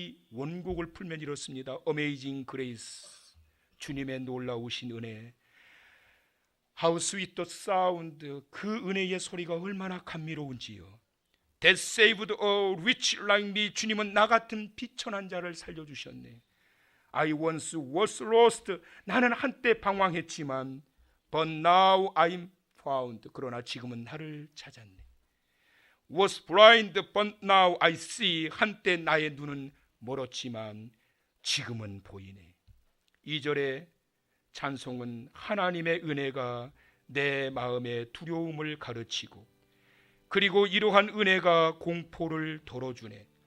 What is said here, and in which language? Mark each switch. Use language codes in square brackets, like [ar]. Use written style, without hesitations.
[ko] 원곡을 풀면 이렇습니다. Amazing Grace, 주님의 놀라우신 은혜. [en] How sweet the sound, [ko] 그 은혜의 소리가 얼마나 감미로운지요. [en] That saved a rich like me, [ko] 주님은 나 같은 비천한 자를 살려주셨네. [en] I once was lost, [ko] 나는 한때 방황했지만 [en] but now I'm found, [ko] 그러나 지금은 나를 찾았네. [en] Was blind but now I see, [ko] 한때 나의 눈은 멀었지만 지금은 보이네. 2절의 찬송은 하나님의 은혜가 내 마음의 두려움을 가르치고 그리고 이러한 은혜가 공포를 덜어주네.